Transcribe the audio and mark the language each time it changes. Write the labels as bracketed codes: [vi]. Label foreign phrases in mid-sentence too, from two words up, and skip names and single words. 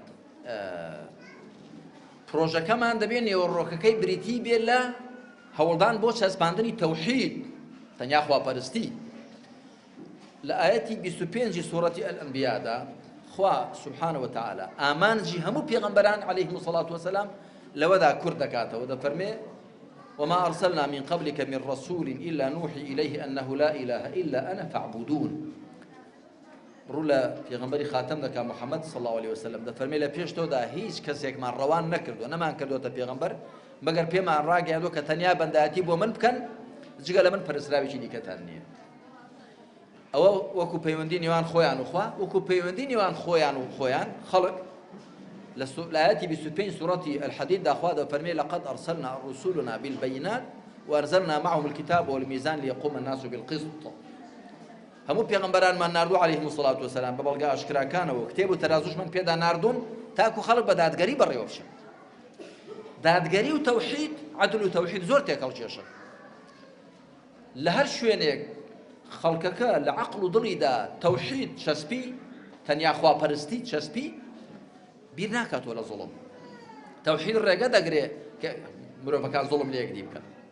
[ckb] پرۆژەکەمان دەبێ نێوەڕۆکەکەی بریتی بێ لە هەوڵدان بۆ چەسپاندنی تەوحید تەنیا خواپەرستی لە ئاەتی 25 سوورەتی ئەلئەنبیادا خوا [ar] سبحانه وتعالى [ckb] ئامانجی هەموو پێغەمبەران [ar] عەلەیهیمو سەڵات وسەلام [ckb] لەوەدا کورد دەکاتەوە دەفەرمێ وما [ar] أرسلنا من قبلك من رسول إلا نوحي إليه أنه لا إله إلا أنا فاعبدون [ckb] ڕوو لە پێغەمبەری خاتەم دەکا محەممەد [ar] صلی الله عليه وسلم [ckb] دەفەرمێ لە پێش تۆدا هیچ کەسێکمان ڕەوان نەکردو نەمان کردوتە پێغەمبەر مەگەر پێمان ڕاگەیاندوە کە تەنیا بەندایەتی بۆ من بکەن جگە لە من پەرستراوێکی دیکەتان نییە ئەوە وەکو پەیوەندی نێوان خۆیان و خوا وەکو پەیوەندی نێوان خۆیان و خۆیان خەڵک لە ئاەتی 25 سوورەتی الحەدید داخوا دەفەرمێ [ar] لقد أرسلنا رسولنا بالبينات وأنزلنا معهم الكتاب والميزان ليقوم الناس بالقسط [ckb] هەموو پێغەمبەرانمان ناردووە [ar] عەلەیهیمو سەڵات وسەلام [ckb] بە بەڵگە ئاشکراکانەوە کتێب و تەرازوشمان پێدا ناردوون تاکو خەڵک بە دادگەری بەڕێوە بچن دادگەری و تەوحید عەدل و تەوحید زۆر تێکەڵ کێشە لە هەر شوێنێک خەڵکەکە لە عەقڵ و دڵیدا تەوحید چەسپی تەنیا خواپەرستی چەسپی بیر ناکاتەوە لە زوڵم تەوحید ڕێگە دەگرێ کە مرۆڤەکان زوڵم لە یەکدی بکەن